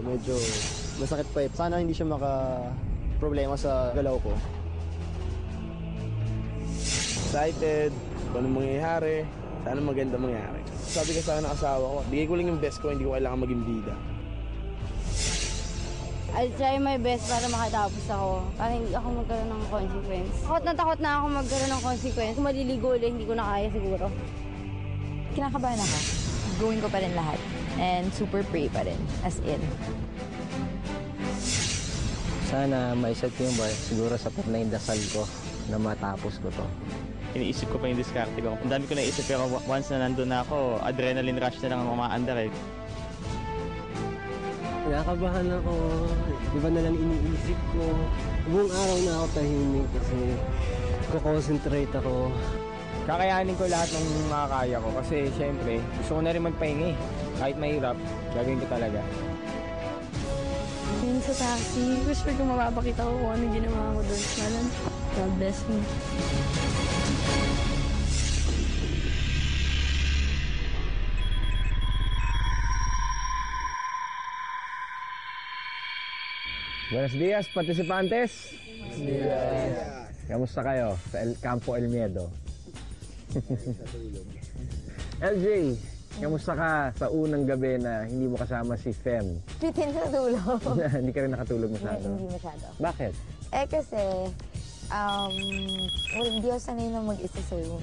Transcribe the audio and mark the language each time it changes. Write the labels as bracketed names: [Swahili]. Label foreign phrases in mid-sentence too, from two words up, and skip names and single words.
[Filipino] Medyo masakit pa eh. Sana hindi siya maka-problema sa galaw ko. Excited kung anong mangyayari. Sana maganda mangyayari. Sabi ko sana ng asawa ko, bigay ko lang yung best ko, hindi ko kailangan maging bida. [English] I'll try my best [Filipino] para makatapos ako. [English] Para hindi ako magkaroon ng consequence. Takot na ako magkaroon ng consequence. Kung maliligo ulit, hindi ko na kaya siguro. Kinakabahan ako. Gawin ko pa rin lahat. And super pray [Filipino] pa rin, [English] as in. [Filipino] Sana maiset ko yung bar. Siguro sapat na yung dasal ko na matapos ko to. Iniisip ko pa yung diskarte ko. Ang dami ko naisip pero once na nandun na ako, [English] adrenaline rush [Filipino] na lang ang umaandar eh. Kinakabahan ako. Iba na lang iniisip ko. Buong araw na ako tahimik kasi ko-concentrate ako. Kakayanin ko lahat ng makakaya ko kasi syempre gusto ko na rin magpahinga eh. Kahit mahirap, gagawin ko talaga. Yun sa taxi, wish ko mapapakita ko kung ano ginawa ko doon. [English] Malan, God bless me. [Spanish] Buenos días, participantes. Buenos días. [Filipino] Kamusta kayo sa Campo El Miedo? LJ, kamusta ka sa unang gabi na hindi mo kasama si Fem? Bitin sa dulo. Hindi ka rin nakatulog masyado? Hindi masyado. Bakit? Eh kasi, hindi ako sanay na mag-isa sa room.